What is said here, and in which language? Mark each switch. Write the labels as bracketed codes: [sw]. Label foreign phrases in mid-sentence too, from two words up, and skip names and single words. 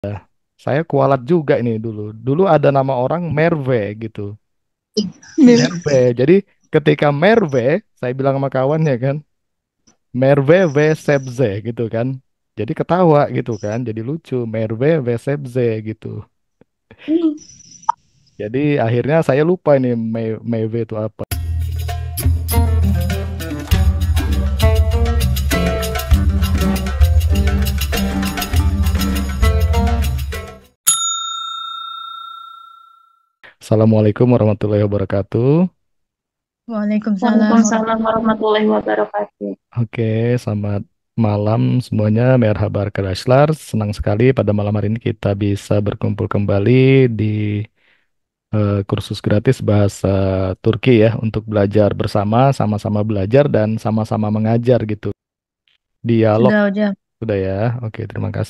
[id] Saya kualat juga ini dulu. Dulu ada nama orang Merve gitu. Mir- Merve. Jadi ketika Merve, saya bilang sama kawannya kan, Merve [tr] v Sebze [id] gitu kan. Jadi ketawa gitu kan. Jadi lucu. Merve [tr] v Sebze [id] gitu. Jadi akhirnya saya lupa ini Meve itu apa. [ar] السلام عليكم ورحمة الله وبركاته. وعليكم السلام وعليكم السلام ورحمة الله ورحمة الله وبركاته. [id] Oke, selamat malam semuanya. [tr] Merhaba arkadaşlar. [id] Senang sekali pada malam hari ini kita bisa berkumpul kembali di kursus gratis bahasa Turki ya untuk belajar bersama, sama-sama belajar dan sama-sama mengajar gitu. Dialog sudah hojam. sudah ya. Oke, terima kasih.